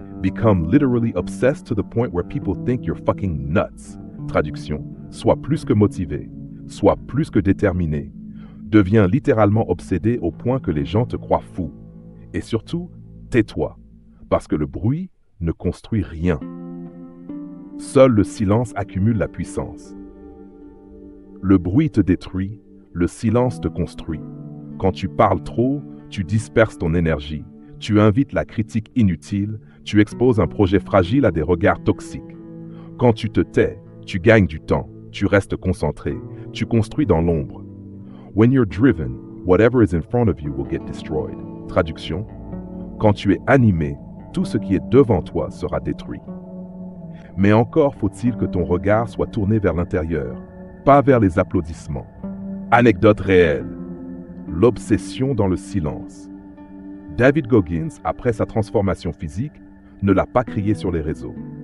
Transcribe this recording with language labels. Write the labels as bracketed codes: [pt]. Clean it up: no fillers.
[en] Become literally obsessed to the point where people think you're fucking nuts. [fr] Traduction, sois plus que motivé, sois plus que déterminé. Deviens littéralement obsédé au point que les gens te croient fou. Et surtout, tais-toi, parce que le bruit ne construit rien. Seul le silence accumule la puissance. Le bruit te détruit, le silence te construit. Quand tu parles trop, tu disperses ton énergie, tu invites la critique inutile, tu exposes un projet fragile à des regards toxiques. Quand tu te tais, tu gagnes du temps, tu restes concentré, tu construis dans l'ombre. [en] When you're driven, whatever is in front of you will get destroyed. [fr] Traduction, quand tu es animé, tout ce qui est devant toi sera détruit. Mais encore faut-il que ton regard soit tourné vers l'intérieur, pas vers les applaudissements. Anecdote réelle. L'obsession dans le silence. David Goggins, après sa transformation physique, ne l'a pas crié sur les réseaux.